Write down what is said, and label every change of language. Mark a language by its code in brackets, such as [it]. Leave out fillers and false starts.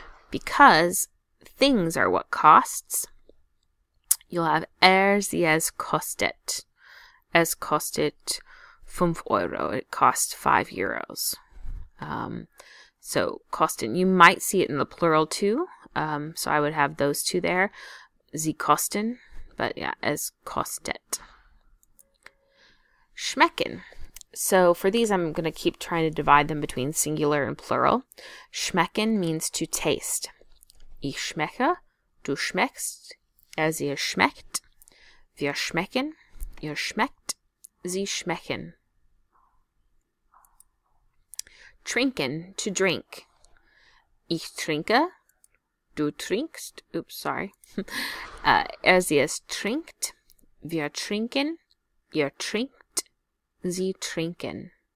[en] Because things are what costs, you'll have [de] sie, es kostet. Es kostet 5 Euro. [en] It costs 5 euros. So kosten, you might see it in the plural too. So I would have those two there. [de] Sie kosten, [en] but yeah, [de] es kostet. Schmecken. [en] So for these, I'm going to keep trying to divide them between singular and plural. Schmecken means to taste. [de] Ich schmecke, du schmeckst, sie schmeckt, wir schmecken, ihr schmeckt, sie schmecken. Trinken, [en] to drink. [de] Ich trinke, du trinkst, sie es trinkt, wir trinken, ihr trinkt, sie trinken.